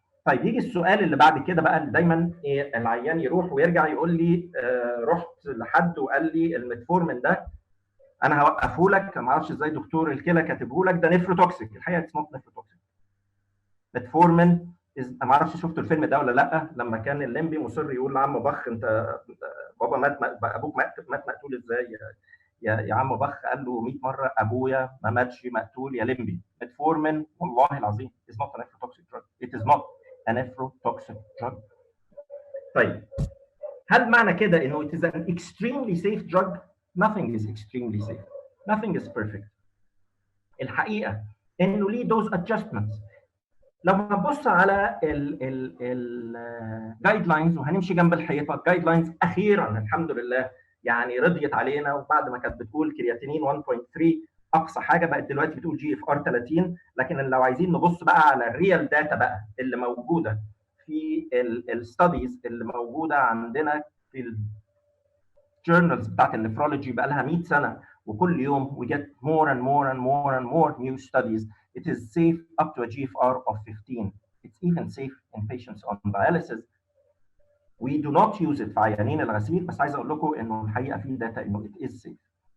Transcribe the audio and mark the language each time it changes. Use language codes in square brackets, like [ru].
[ar] طيب يجي السؤال اللي بعد كده بقى، اللي دايما إيه العيان يروح ويرجع يقول لي رحت لحد وقال لي الميتفورمين ده انا هوقفه لك، ما اعرفش ازاي دكتور الكلى كاتبه لك، ده نيفروتوكسيك. الحقيقه اسمه نيفروتوكسيك. ميتفورمين ما اعرفش شفتوا الفيلم ده ولا لا، لما كان الليمبي مصر يقول لعم بخ انت بابا مات، ابوك مات مقتول ازاي يا عم بخ؟ قال له 100 مره ابويا ما ماتش مقتول يا ليمبي. [en] metformin [ar] والله العظيم [en] is not a nephrotoxic drug. It is not a nephrotoxic drug. [ar] طيب هل معنى كده انه [en] it is an extremely safe drug؟ Nothing is extremely safe. Nothing is perfect. [ar] الحقيقه انه ليه دوز ادجستمنتس. لو هنبص على الجايد لاينز وهنمشي جنب الحيطه، الجايد لاينز اخيرا الحمد لله يعني رضيت علينا، وبعد ما كانت بتقول كرياتينين 1.3 اقصى حاجه، بقت دلوقتي بتقول جي اف ار 30. لكن لو عايزين نبص بقى على الريال داتا بقى اللي موجوده في الستاديز اللي موجوده عندنا في الجورنالز بتاعت النفرولوجي بقى لها 100 سنه، وكل يوم [en] we get more and more and more and more new studies. It is safe up to a GFR of 15. It's even safe in patients on dialysis. We do not use it [ar] في عيانين الغسيل، بس عايز اقول لكم انه الحقيقه في داتا انه [en] it is safe.